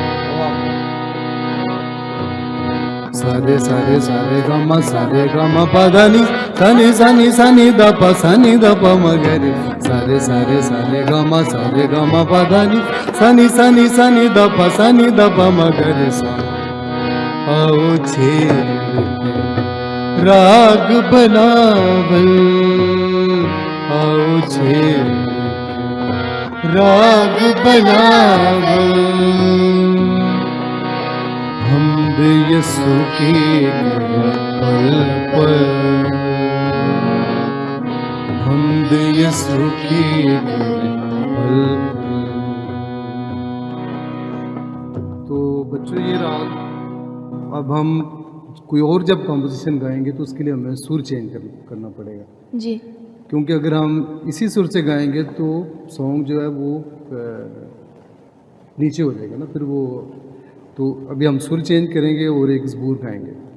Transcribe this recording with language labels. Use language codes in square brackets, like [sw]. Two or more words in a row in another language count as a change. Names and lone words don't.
[hi] सारे सारे सारे ग म, सारे ग म प ध नि द प म ग रे। सारे सारे सारे ग म, सारे ग म प ध नि द प म ग रे सा। आओ छेड़ते राग बनावल, आओ छेड़ते राग बनावल, हमद यसु की पल पल, हमद यसु की पल पल। तो बच्चों ये राग, अब हम कोई और जब कॉम्पोजिशन गाएंगे तो उसके लिए हमें सुर चेंज करना पड़ेगा, जी क्योंकि अगर हम इसी सुर से गाएंगे तो सॉन्ग जो है वो नीचे हो जाएगा ना, फिर वो, तो अभी हम सुर चेंज करेंगे और एक ज़बूर गाएंगे।